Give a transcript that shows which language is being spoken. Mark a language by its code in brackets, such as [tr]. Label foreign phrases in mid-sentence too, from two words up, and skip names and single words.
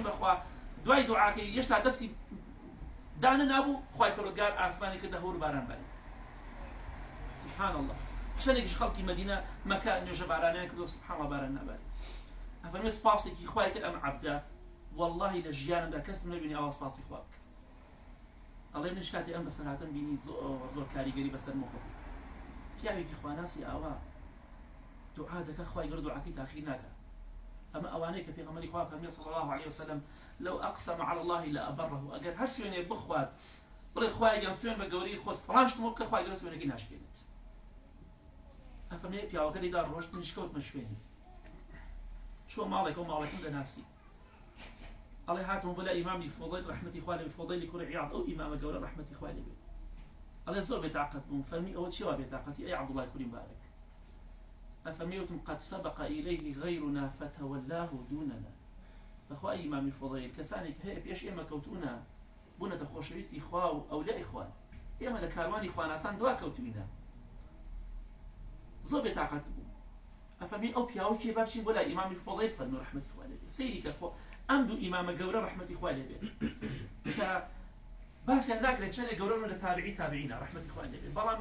[ckb] بەخوا دوای دوعاکەی هێشتا دەستی دانە نابوو خوای پەروەردگار ئاسمانی کردە هەور باران باری [ar] سبحان الله [ckb] شەنێکیش خەڵکی مەدینە مەکە نوێژە بارانیان کردو [ar] سبحان الله [ckb] باران ناباری ئەفەرمێ سپاسێکی خوای کرد ئەم عەبدە واللهی لە ژیانمدا کەس نەبینی ئەوە سپاسی خوا بکە ئەڵێ منیش کاتی ئەم بەسەرهاتم بینی زۆر کاریگەری بەسەر مۆکە پیاوێکی خواناسی ئاوا دوعا دەکە خوای گەورە دوعاکەی تاخیر ناکات ئەمە ئەوانەی کە پێغەمبەری خوا فەرمووی [ar] صلی الله عليه وسلم لو أقسم على الله لأبره [ckb] ئەگەر هەر سوێنێ بخوات بڵێ خوای گەورە سوێن بە گەورەی خۆت فڵانشتمەوە بکە خوای گەورە سوێنەکەی ناشکێنێت ئەفەرمێ پیاوەکە دەیدا ڕۆشت منیش کەوتمە شوێنی چووە ماڵێکەوە ماڵێکم دەناسی ئەڵێ هاتم بۆ لە ئیمامی فۆضەیل ڕەحمەتی خوا لێبێ فۆضەیلی کوڕی عیاض ئەو ئیمامە گەورە ڕەحمەتی خوا لێبێ ئەڵێ زۆر بێتاقەت بووم فەرمی ئەوە چیوە بێتاقەتی ئەی عەبدوڵای کوڕی مبارەک ئەفەرمیوتم [ar] قد سبق إليه غيرنا فتولاه دوننا [ckb] بەخوا ئیمامی فۆضەیل کەسانێک هەیە پێش ئێمە کەوتوونە بوونەتە خۆشەویستی خوا و ئەولای خوان ئێمە لە کاروانی خواناسان دوا کەوتوینە زۆر بێتاقەت بوو ئەفەرمی ئەو پیاوە کێ بابچین بۆ لای ئیمامی فۆضەیل فەرمووی ڕەحمەتی خوا لێبێ سەیری کە ئەم دوو ئیمامە گەورە ڕەحمەتی خوا لێبێ کە باسییان ناکرێت چەندێک گەورە لە تابعی تابعینە ڕەحمەتی خوا لێبێ بەڵام